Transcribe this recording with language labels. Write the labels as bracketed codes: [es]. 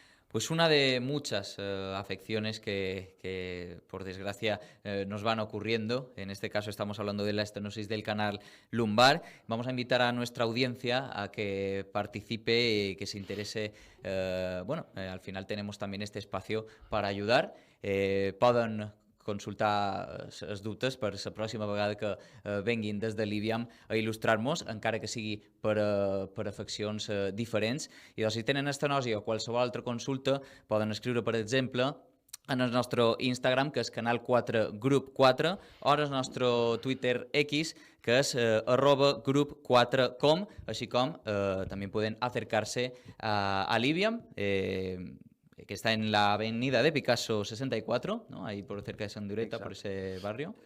[es] Pues una de muchas afecciones que, por desgracia, nos van ocurriendo. En este caso estamos hablando de la estenosis del canal lumbar. Vamos a invitar a nuestra audiencia a que participe y que se interese. Al final tenemos también este espacio para ayudar. [ca] Poden consultar els dubtes per la pròxima vegada que venguin des de l'IBIAM a il·lustrar-nos, encara que sigui per afeccions diferents. I doncs, si tenen estenosi o qualsevol altra consulta, poden escriure, per exemple, en el nostre Instagram, que és Canal 4 Grup 4, o en el nostre Twitter X, que és @grup4com, així com també poden acercar-se a l'IBIAM, [es] que está en la avenida de Picasso 64, ¿no? Ahí por cerca de Sandureta, exacto, por ese barrio.